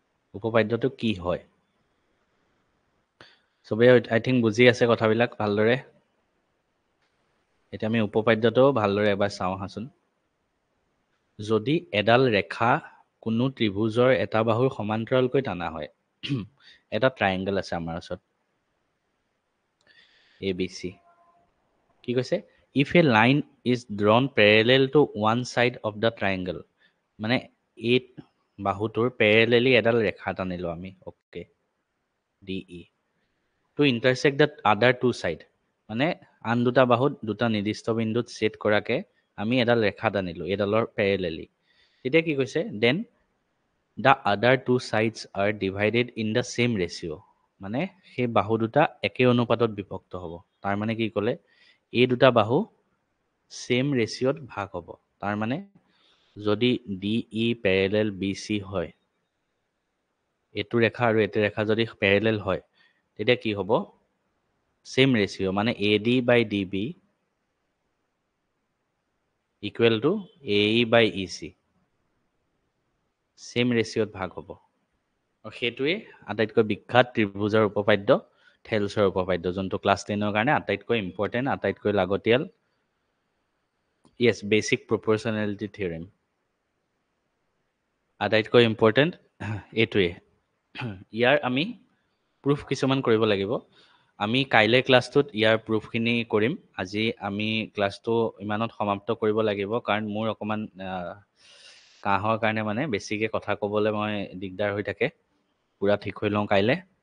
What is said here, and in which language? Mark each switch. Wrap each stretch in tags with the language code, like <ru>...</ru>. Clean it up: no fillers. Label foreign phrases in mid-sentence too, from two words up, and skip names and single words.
<as>উপপাদ্যটো কি হয় চবে</as> <en>I think</en> <as>বুজি আছে কথাবিলাক ভালদৰে এতিয়া আমি উপপাদ্যটো ভালদৰে এবাৰ চাওঁ হাচোন যদি এডাল ৰেখা কোনো ত্ৰিভুজৰ এটা বাহুৰ সমান্তৰালকৈ টানা হয় এটা ট্ৰায়াঙ্গল আছে আমাৰ ওচৰত ABC কি কৈছে</as> <en>if a line is drawn parallel to one side of the triangle</en> <as>মানে এই বাহুটোৰ প্যাৰেলেলি এডাল ৰেখা টানিলো আমি ওকে</as> <en>DE to intersect the other two side</en> <as>মানে আন দুটা বাহুত দুটা নিৰ্দিষ্ট বিন্দুত ছেট কৰাকে আমি এডাল ৰেখা টানিলো এডালৰ প্যাৰেলেলি তেতিয়া কি কৈছে</as> <en>then the other two sides are divided in the same ratio</en> <as>মানে সেই বাহু দুটা একে অনুপাতত বিভক্ত হ'ব তাৰ মানে কি ক'লে এই দুটা বাহু</as> <en>same ratio</en> <as>ভাগ হ'ব তাৰ মানে যদি DE প্যাৰেলেল BC হয় এটো ৰেখা আৰু এটো ৰেখা যদি প্যাৰেলেল হয় তেতিয়া কি হ'ব</as> <en>same ratio</en> <as>মানে</as> <en>AD by DB equal to AE by EC same ratio</en> <as>ভাগ হ'ব আৰু সেইটোৱে আটাইতকৈ বিখ্যাত ত্ৰিভুজৰ উপপাদ্য থেলছৰ উপপাদ্য যোনটো ক্লাছ 10 ৰ কাৰণে আটাইতকৈ ইম্পৰ্টেন্ট আটাইতকৈ লাগতিয়াল</as> <en>yes basic proportionality theorem</en> <as>আটাইতকৈ ইম্পৰ্টেন্ট এইটোৱে ইয়াৰ আমি প্ৰুফ কিছুমান কৰিব লাগিব আমি কাইলে ক্লাছটোত ইয়াৰ প্ৰুফখিনি কৰিম আজি আমি ক্লাছটো ইমানত সমাপ্ত কৰিব লাগিব কাৰণ মোৰ অকমান কাহৰ কাৰণে মানে বেছিকে কথা ক'বলৈ মই দিগদাৰ হৈ থাকে পুৰা ঠিক হৈ লওঁ কাইলে</as>